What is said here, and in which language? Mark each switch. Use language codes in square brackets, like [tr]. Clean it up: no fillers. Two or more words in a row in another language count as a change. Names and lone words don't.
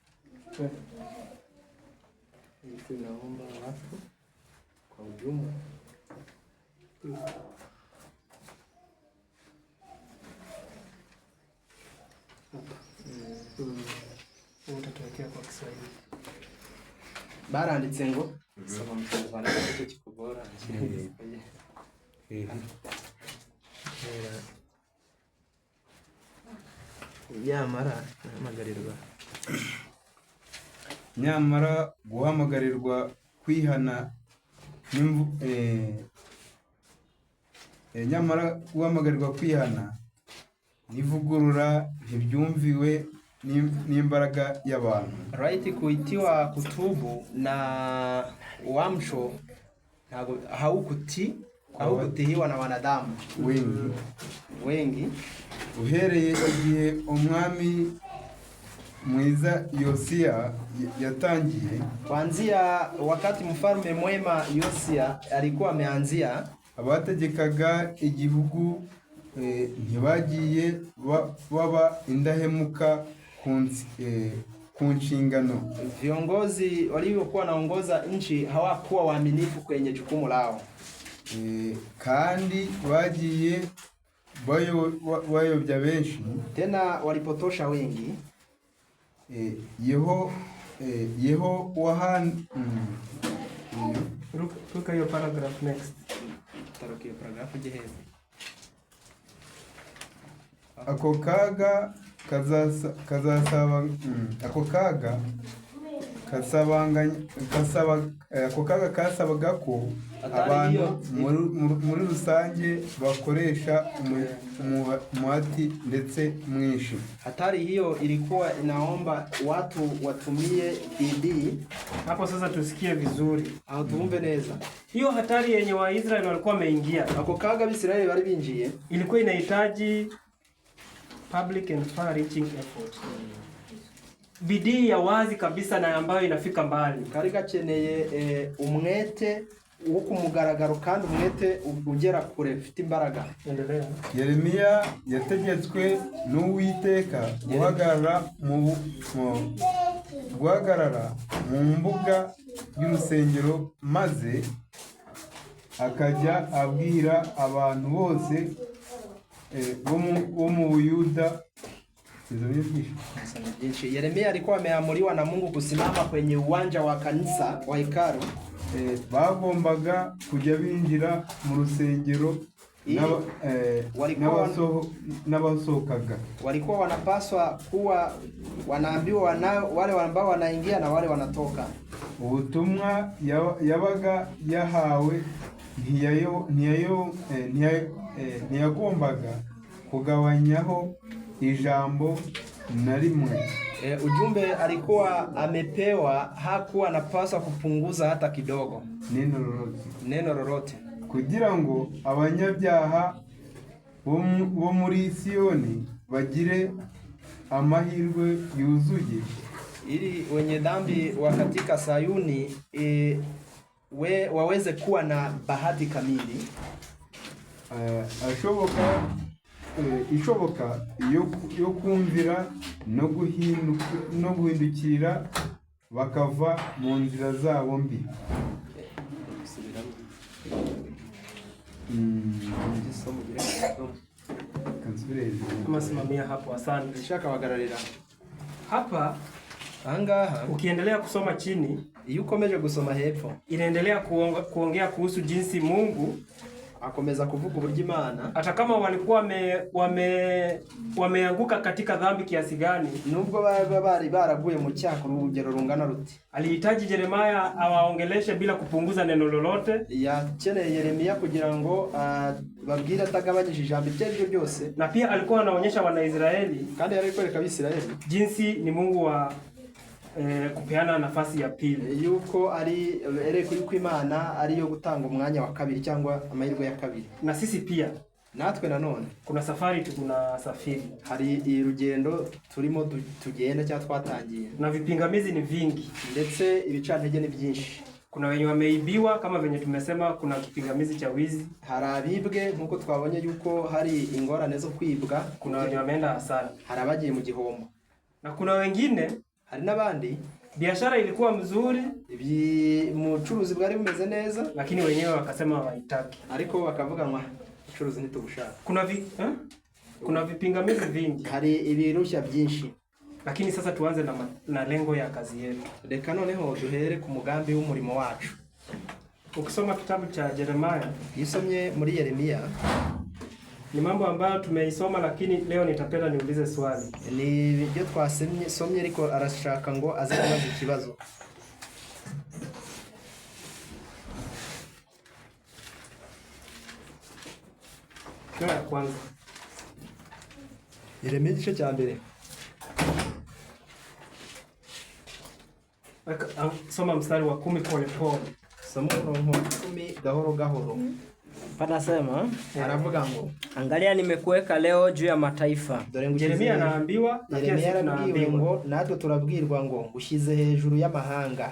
[sw] Tunaomba watu kwa ujumla Utatuwekea kwa Kiswahili. [rw] baranditse ngo saba mu Kinyarwanda cyo kikugora nyamara guhamagarirwa kwihana nyamara guhamagarirwa kwihana n'ivugurura ntibyumviwe n'imbaraga y'abantu. [en] right, [sw] kuitiwa kutubu na uamsho haukutihiwa na wanadamu wengi [rw] uhereye igihe umwami mwiza Yosia yatangiye, [sw] kuanzia wakati mfalme mwema Yosia alikuwa ameanzia, [rw] abategekaga igihugu ntibagiye baba indahemuka ku nshingano. [sw] Viongozi waliokuwa naongoza nchi hawakuwa waaminifu kwenye jukumu lao, [rw] kandi bagiye bayobya benshi, [sw] tena walipotosha wengi. Yeho wahan Ruka hiyo [en] paragraph next. [sw] Taruka hiyo paragraph jehezi. [rw] ako kaga kazasaba ako kaga kasabaga ko abantu muri rusange bakoresha umuhati ndetse mwinshi. [sw] Hatari hiyo ilikuwa inaomba watu watumie bidii. Hapo sasa tusikie vizuri [rw] au tuumve neza. [sw] Hiyo hatari yenye Waisraeli walikuwa wameingia, [rw] ako kaga Bisirayeli bari binjiye, [sw] ilikuwa inahitaji [en] public and far reaching effort. [sw] Bidii ya wazi kabisa na ambayo inafika mbali. [rw] Kari gakeneye umwete wo kumugaragaro kandi umwete ugera kure ufite imbaraga. [sw] Endelea. [rw] Yeremiya yategetswe n'Uwiteka guhagarara mu mbuga y'urusengero, maze akajya abwira abantu bose bo mu Buyuda. [sw] Yeremia alikuwa ameamuriwa na Mungu kusimama kwenye uwanja wa kanisa wa hekalu. [rw] Bagombaga kujya binjira mu rusengero n'abasohokaga. [sw] Walikuwa wanapaswa kuwa wanaambiwa wale ambao wanaingia na wale wanatoka. [rw] Ubutumwa yabaga yahawe ntiyagombaga kugabanyaho ijambo na rimwe. [sw] Ujumbe alikuwa amepewa hakuwa anapaswa kupunguza hata kidogo neno lolote, [rw] kugira ngo abanyabyaha bo muri Siyoni bagire amahirwe yuzuye, [sw] ili wenye dhambi wa katika Sayuni waweze kuwa na bahati kamili. [rw] Ishoboka yo kumvira no guhindukira bakava mu nzira zabo mbi. [sw] Masimamia hapo, asante. Nishaka wagararira Hapa [rw] angaha [sw] ukiendelea kusoma chini, [rw] iyo ukomeje gusoma hepfo, [sw] inaendelea kuongea kuhusu jinsi Mungu [rw] akomeza kuvuga uburyo Imana, [sw] hata kama walikuwa wameanguka katika dhambi kiasi gani, [rw] nubwo bari baraguye mu cyaha urugero rungana ruti, [sw] alihitaji Yeremia awaongeleshe bila kupunguza neno lolote. [rw] Yakeneye Yeremia kugira ngo babwire atagabanyije ijambo iryo ryose, [sw] na pia alikuwa anaonyesha Wanaisraeli, [rw] kandi yari kwereka Abisirayeli [sw] jinsi ni Mungu wa kupeana nafasi ya pili, [rw] yuko ari yuko Imana ari yo gutanga umwanya wa kabiri cyangwa amahirwe ya kabiri. [sw] Na sisi pia [rw] natwe nanone [sw] kuna safari tunasafiri, [rw] hari urugendo turimo tugenda cyangwa twatangiye, [sw] na vipingamizi ni vingi [rw] ndetse ibicantege ni byinshi. [sw] Kuna wenye wameibiwa kama venye tumesema, kuna kipingamizi cha wizi. [rw] Hari abibwe nkuko twabonye yuko hari ingorane zo kwibwa. [sw] Kuna wenye wameenda hasara. [rw] Hari abagiye mu gihombo. [sw] Na kuna wengine, [rw] hari n'abandi [sw] biashara ilikuwa mzuri, [rw] mucuruzi bwari bumeze neza, [sw] lakini wenyewe wakasema hawaitaki. [rw] Ariko bakavuga ngo ucuruzi ntitugushaka. [sw] Kuna vipingamizi vingi. [rw] Hari ibirushya byinshi. [sw] Lakini sasa tuanze na lengo ya kazi yetu. [rw] Reka noneho duhere ku mugambi w'umurimo wacu. [sw] Ukisoma kitabu cha Yeremia, [rw] yisomye muri Yeremia, [sw] ni mambo ambayo tumeisoma, lakini leo nitapenda niulize swali. [rw] Ni byo twasomye ariko arashaka ngo aze kubaza ikibazo. [sw] Ya kwanza. [rw] Yeremia igice cya mbere. [sw] Soma mstari wa 10 pole pole. [rw] Soma umurongo 10 gahoro gahoro. [sw] Panasema, [rw] aravuga ngo, [sw] angalia nimekuweka leo juu ya mataifa. Yeremia anaambiwa, [rw] Yeremia arabwiwe ngo natwe turabwirwa ngo ushize hejuru y'amahanga.